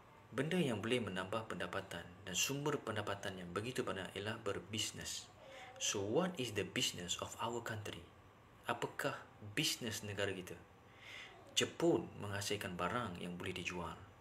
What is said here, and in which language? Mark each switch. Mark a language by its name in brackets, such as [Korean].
[Malay] Benda yang boleh menambah pendapatan dan sumber pendapatan yang begitu banyak ialah berbisnes. [English] So what is the business of our country? [Malay] Apakah bisnes negara kita? Jepun menghasilkan barang yang boleh dijual.